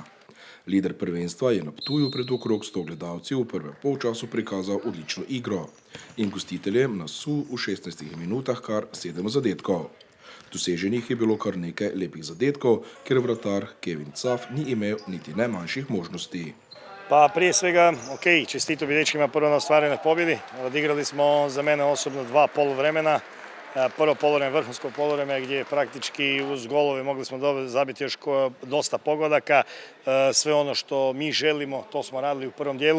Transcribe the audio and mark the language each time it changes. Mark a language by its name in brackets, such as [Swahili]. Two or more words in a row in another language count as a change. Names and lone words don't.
[Slovenian] Lider prvenstva je na Ptuju pred okrog 100 gledalci v prvem polčasu prikazal odlično igro in gostiteljem nasul v 16 minutah kar 7 zadetkov. Doseženih je bilo kar nekaj lepih zadetkov, ker vratar Kevin Caf ni imel niti najmanjših možnosti. [Croatian] Pa prije svega, čestito bi dečkima prvo na ostvarenoj pobjedi. Odigrali smo za mene osobno 2 poluvremena. Prvo poluvreme, vrhunsko poluvreme gdje praktički uz golove mogli smo zabiti još dosta pogodaka. Sve ono što mi želimo, to smo radili u prvom dijelu.